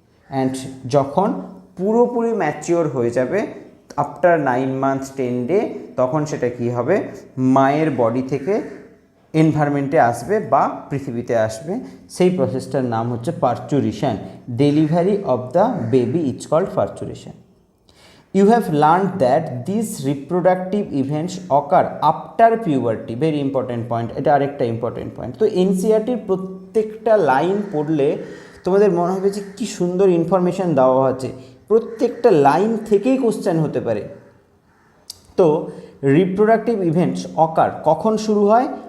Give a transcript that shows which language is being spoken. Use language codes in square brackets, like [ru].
[bn] And যখন পুরোপুরি mature হয়ে যাবে আফটার 9 মান্থ 10 ডে, তখন সেটা কি হবে, মায়ের বডি থেকে এনভায়রনমেন্টে আসবে বা পৃথিবীতে আসবে। সেই প্রসেসটার নাম হচ্ছে parturition. [en] Delivery of the baby is called parturition. You have learned that these reproductive events occur after puberty. Very important point, [bn] এটা আরেকটা ইম্পর্টেন্ট পয়েন্ট। তো এনসিইআরটির প্রত্যেকটা লাইন পড়লে তোমাদের মনে হবে যে কী সুন্দর ইনফরমেশান দেওয়া আছে, প্রত্যেকটা লাইন থেকেই কোশ্চেন হতে পারে। তো রিপ্রোডাক্টিভ ইভেন্টস অকার কখন শুরু হয়?